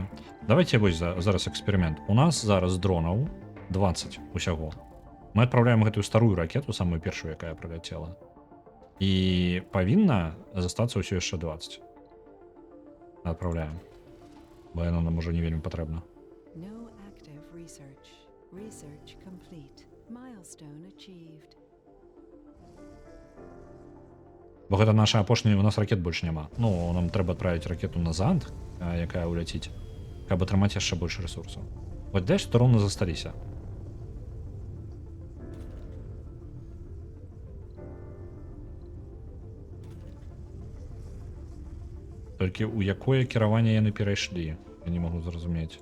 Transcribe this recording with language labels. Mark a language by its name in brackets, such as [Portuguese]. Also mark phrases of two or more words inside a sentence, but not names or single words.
[Belarusian] Давайте вось зараз эксперымент. У нас зараз дронаў 20 усяго. Мы адпраўляем гэтую старую ракету, самую першую, якая прыляцела. І павінна застацца ўсё яшчэ 20. Адпраўляем. Бо яно нам ужо не вельмі патрэбна. [English] No active research. Research complete. Milestone achieved. [Belarusian] Бо гэта наша апошняя, у нас ракет больш няма. Ну, нам трэба адправіць ракету назад, якая ўляціць, каб атрымаць яшчэ больш ресурсаў. Вот десь дроны засталіся. Толькі ў якое кіраванне яны перайшлі, я не магу зразумець.